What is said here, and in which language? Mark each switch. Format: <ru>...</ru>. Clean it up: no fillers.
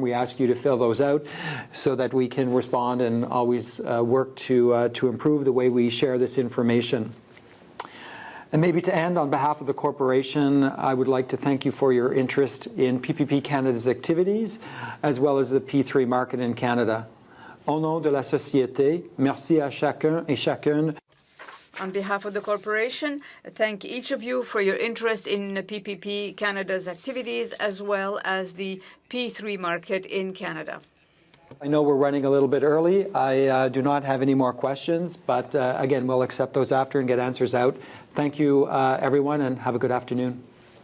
<en>We ask you to fill those out so that we can respond and always work to improve the way we share this information. And maybe to end, on behalf of the corporation, I would like to thank you for your interest in PPP Canada's activities, as well as the P3 market in Canada.</en> <fr>Au nom de la société, merci à chacun et chacune.</fr> <en>On behalf of the corporation, thank each of you for your interest in PPP Canada's activities, as well as the P3 market in Canada. I know we're running a little bit early. I do not have any more questions, but again, we'll accept those after and get answers out. Thank you, everyone, and have a good afternoon.</en>